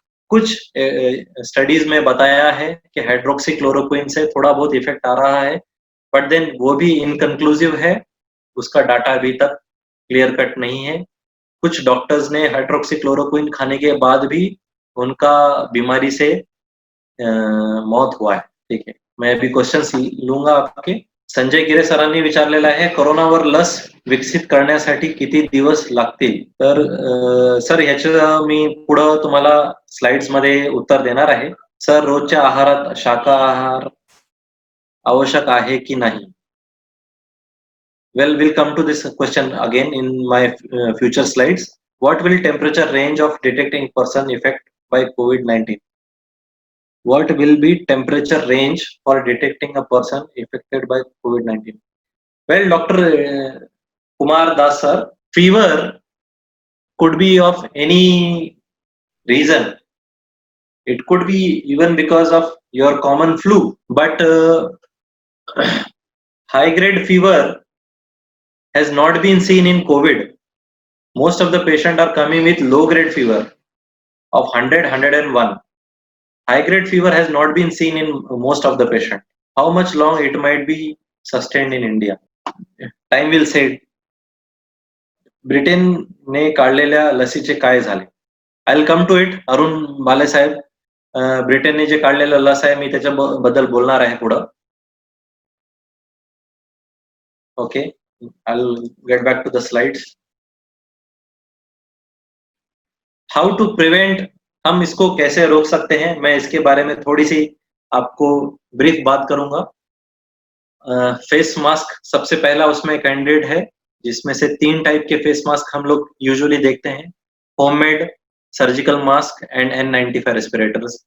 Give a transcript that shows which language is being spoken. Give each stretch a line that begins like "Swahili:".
Hindi: कुछ स्टडीज में बताया है कि हाइड्रोक्सीक्लोरोक्विन से थोड़ा बहुत इफेक्ट आ रहा है,
English: but then
Hindi: वो भी इनकंक्लूसिव है, उसका डाटा अभी तक क्लियर कट नहीं है। कुछ डॉक्टर्स ने हाइड्रोक्सीक्लोरोक्विन खाने के बाद भी उनका बीमारी से मौत हुआ है। ठीक है, मैं अभी क्वेश्चन्स लूंगा आपके।
Marathi: संजय गिरे सरांनी विचारलेला आहे, कोरोनावर लस विकसित करण्यासाठी किती दिवस लागतील? तर सर, ह्याचं मी पुढं तुम्हाला स्लाइड्स मध्ये उत्तर देणार आहे। सर, रोजच्या आहारात शाकाहार आवश्यक आहे की नाही?
English: Well, we'll come to this question again in my future slides. What will temperature range of detecting person affect by COVID-19? What will be temperature range for detecting a person affected by COVID-19? Well, Dr. Kumar Das sir, fever could be of any reason. It could be even because of your common flu, but high grade fever has not been seen in COVID. Most of the patients are coming with low grade fever of 100, 101. High grade fever has not been seen in most of the patient. How much long it might be sustained in India? Time will say.
Marathi: Britain ने काढलेल्या लसीचे काय झाले?
English: I'll come to it.
Marathi: Arun बाले साहेब, ब्रिटनने जे काढलेलं लस आहे, मी त्याच्याबद्दल बोलणार आहे पुढं.
English: Okay, I'll get back to the slides. How to prevent,
Hindi: हम इसको कैसे रोक सकते हैं, मैं इसके बारे में थोड़ी सी आपको ब्रीफ बात करूंगा। फेस मास्क सबसे पहला उसमें कैंडिडेट है, जिसमें से 3 टाइप के फेस मास्क हम लोग यूजुअली देखते हैं, homemade, surgical mask and N95 respirators.